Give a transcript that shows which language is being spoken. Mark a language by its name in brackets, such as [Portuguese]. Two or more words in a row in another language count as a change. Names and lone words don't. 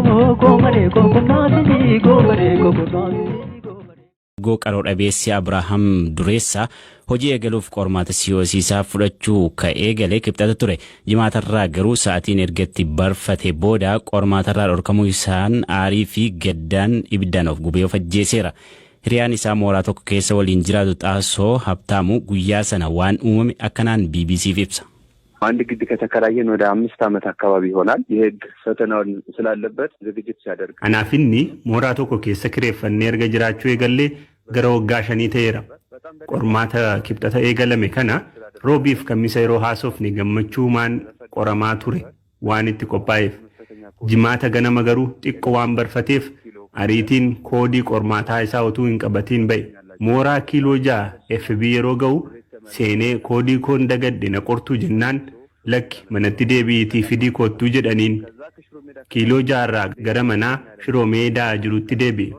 [Oromo] Go qaroodha beessi Abrahaam Dureessa hojii eegaluuf qormaata siyaasisaa fudhachuu ka'ee galee kibxata ture. Jimaatarraa garuu sa'aatiin ergatti barfate booda qormaatarraa dhorkamuu isaan aarii fi gaddaan ibiddaan of gubee of ajjeeseera. Hiriyaan isaa mooraa tokko keessa waliin jiraatu Xaasoo Habtaamu guyyaa sana waan uumame akkanaan BBC'f ibsa. [Amharic] አንድ ግድ ከተከራየን ወደ 5 ዓመት አካባቢ ይሆናል የህግ ፈተናውን ስላለበት ዝግጅት ሲያደርግ [Oromo] anaafi mooraa tokko keessa kireeffanne erga jiraachuu eegalle gara waggaa 5 ta'eera qormaata kibxata eegalame kana roobiif kamisa yeroo haasofni gammachuumaan qoramaa ture waan itti qophaa'eef jimaata ganama garuu xiqqoo waan barfateef ariitiin koodii qormaataa isaa utuu hin qabatiin ba'e mooraa kiiloo 6 FB yeroo ga'u seenee koodii koon dagadde na qortuu jennaan lakki manatti deebi'iitii fidii koottuu jedhaniin kiiloo 6 gara manaa Shiroo Meedaa jirutti deebi'e.